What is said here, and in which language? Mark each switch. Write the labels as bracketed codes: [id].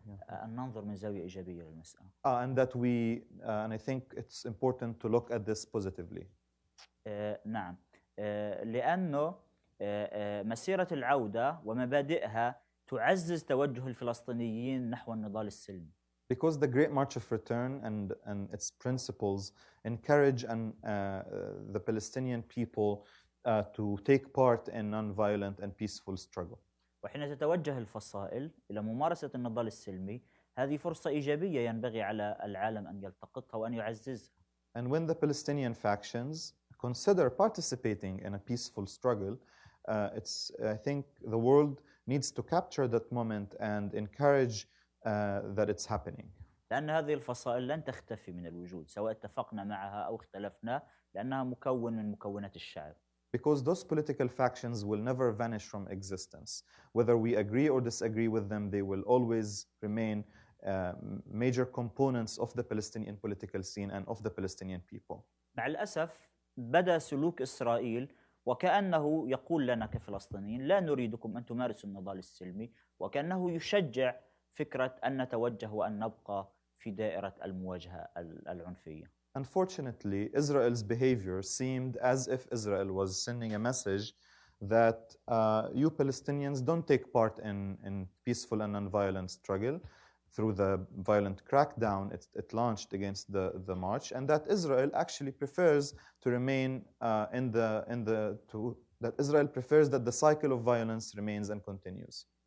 [ar] أن ننظر من زاوية إيجابية للمسألة. [en] And that and I think it's important to look at this positively. [ar] نعم، لأنه مسيرة العودة ومبادئها تعزز توجه الفلسطينيين نحو النضال السلمي. [en] Because the Great March of Return and its principles encourage the Palestinian people to take part in non-violent and peaceful struggle. [ar] وحين تتوجه الفصائل إلى ممارسة النضال السلمي، هذه فرصة إيجابية ينبغي على العالم أن يلتقطها وأن يعززها. [en] And when the Palestinian factions consider participating in a peaceful struggle, I think the world needs to capture that moment and encourage that it's happening. [ar] لأن هذه الفصائل لن تختفي من الوجود سواء اتفقنا معها أو اختلفنا، لأنها مكون من مكونات الشعب. [en] Because those political factions will never vanish from existence. Whether we agree or disagree with them, they will always remain major components of the Palestinian political scene and of the Palestinian people. [ar] مع الأسف بدأ سلوك إسرائيل وكأنه يقول لنا كفلسطينيين لا نريدكم أن تمارسوا النضال السلمي، وكأنه يشجع فكرة أن نتوجه وأن نبقى في دائرة المواجهة العنفية. [en] Unfortunately, Israel's behavior seemed as if Israel was sending a message that you Palestinians don't take part in peaceful and nonviolent struggle through the violent crackdown it launched against the march, and that Israel actually prefers to remain that Israel prefers that the cycle of violence remains and continues.